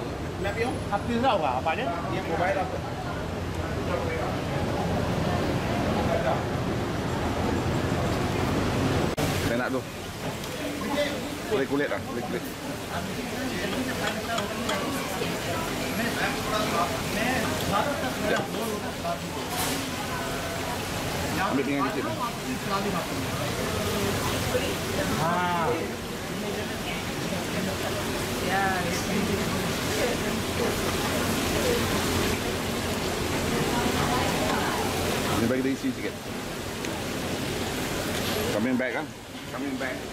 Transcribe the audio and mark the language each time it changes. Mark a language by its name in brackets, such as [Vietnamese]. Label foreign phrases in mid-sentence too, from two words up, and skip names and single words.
[Hindi] अब तीसरा होगा, आप आ जाए। ये मोबाइल आप [Malay] Enak tu. Kulit-kulit lah, kulit-kulit. Ambil pinggan kecil lah. Ini bagi dia isi sikit. [English] Coming back kan? Coming back.